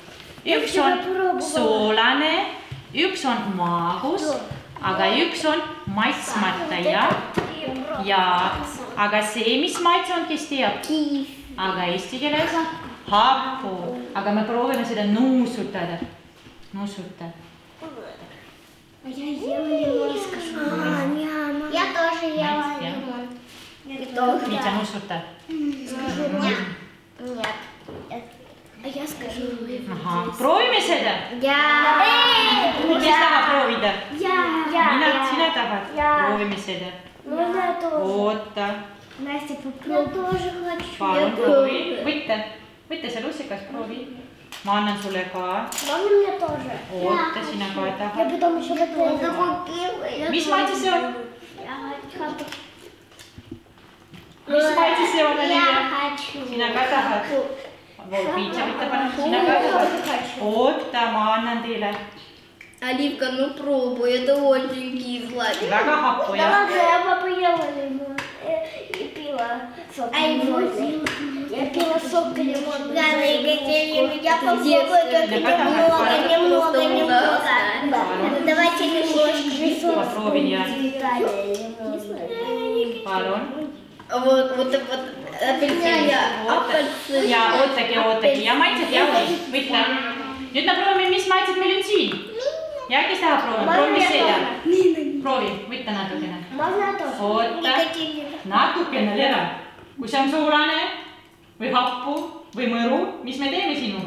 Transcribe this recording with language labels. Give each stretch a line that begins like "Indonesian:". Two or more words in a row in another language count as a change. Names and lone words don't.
Estonian: Üks on soolane, üks on magus, aga üks on maitsmata, jah. Ja, aga see, mis maitse on, kes teab? Aga eesti keeles happu. Aga me proovime seda nuusutada. Nuusuta.
Russian: Я тоже ела лимон.
Estonian: Viitsi, nuusuta.
Russian: Нет. А я скажу
Estonian: Aha, proovime seda? Kes
Russian: Я.
Estonian: tahab proovida?
Russian: Я.
Estonian: Sina tahad? Proovime seda.
Russian: Я тоже.
Estonian: Oota.
Russian: Настя, попробуй. Я тоже хочу.
Estonian: Palun proovi. Võtta see lussikas, proovi. Ma annan sulle ka.
Russian: Можно мне тоже?
Estonian: Oota, sina ka
Russian: Я
Estonian: tahad.
Russian: потом еще попробую.
Estonian: Mis maitse see on?
Russian: Я хочу.
Estonian: Mis maitse see on,
Russian: Я
Estonian: Olivia?
Russian: хочу.
Estonian: Sina ka tahad? Viitsi, võtta panna. Sina ka tahad? Oota, ma annan teile.
Russian: Оливка, ну пробуй, это очень кисло.
Estonian: Väga happu, jah?
Russian: Я папа ела лимон и пила сок лимонный. Я пила сок лимонный. Да, Екатерина, я попробую как немного. Давайте немножко. Попробуй,
Estonian: jah. Palun.
Russian: Вот апельсин.
Estonian: Ja ootagi. Ja maitsed jah oli. Võtta. Nüüd me proovime, mis maitsed meil on siin. Ja kes tahab proovida? Proovi seda. Proovi, võtta natukene. Oota. Natukene, Lera. Kui see on soolane või happu või mõru, mis me teeme sinuga?